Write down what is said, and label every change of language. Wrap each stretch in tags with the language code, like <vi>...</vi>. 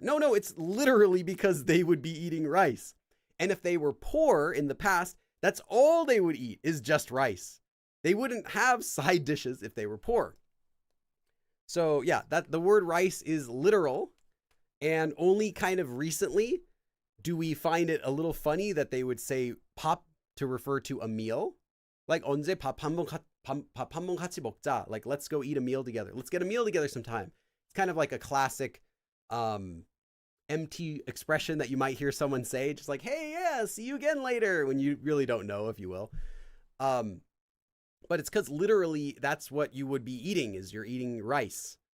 <en>No, it's literally because they would be eating rice. And if they were poor in the past, that's all they would eat is just rice. They wouldn't have side dishes if they were poor. So yeah, that the word rice is literal, and only kind of recently do we find it a little funny that they would say 밥 to refer to a meal.</en> <ko>Like 언제 밥 한번 같이 먹자.</ko> <en>Like, let's go eat a meal together. Let's get a meal together sometime. It's kind of like a classic empty expression that you might hear someone say, just like, hey, yeah, see you again later, when you really don't know, if you will. But it's because literally that's what you would be eating, is you're eating rice.</en>